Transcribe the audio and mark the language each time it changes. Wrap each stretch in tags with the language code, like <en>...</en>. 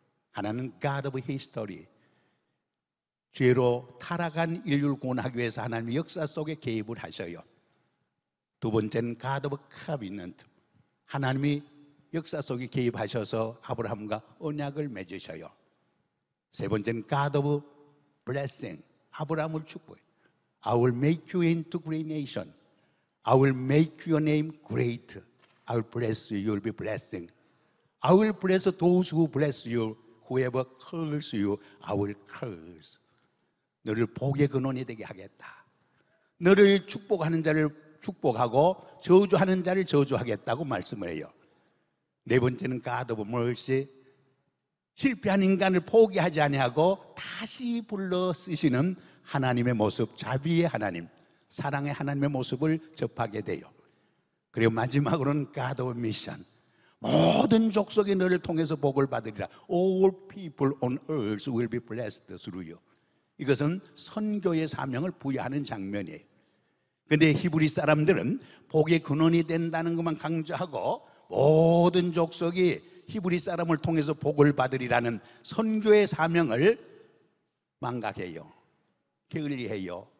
<ko>하나는 God of History, 죄로 타락한 인류를 구원하기 위해서 하나님이 역사 속에 개입을 하셔요. 두 번째는 God of Covenant, 하나님이 역사 속에 개입하셔서 아브라함과 언약을 맺으셔요. 세 번째는 God of Blessing, 아브라함을 축복해요.</ko> <en>I will make you into great nation. I will make your name great. I will bless you. You will be blessing. I will bless those who bless you. Whoever curse you, I will curse.</en> <ko>너를 복의 근원이 되게 하겠다. 너를 축복하는 자를 축복하고 저주하는 자를 저주하겠다고 말씀을 해요. 네 번째는 God of mercy, 실패한 인간을 포기하지 아니하고 다시 불러 쓰시는 하나님의 모습, 자비의 하나님. 사랑의 하나님의 모습을 접하게 돼요. 그리고 마지막으로는 God of Mission, 모든 족속이 너를 통해서 복을 받으리라.</ko> <en>All people on earth will be blessed through you.</en> <ko>이것은 선교의 사명을 부여하는 장면이에요. 근데 히브리 사람들은 복의 근원이 된다는 것만 강조하고 모든 족속이 히브리 사람을 통해서 복을 받으리라는 선교의 사명을 망각해요. 게을리해요.</ko>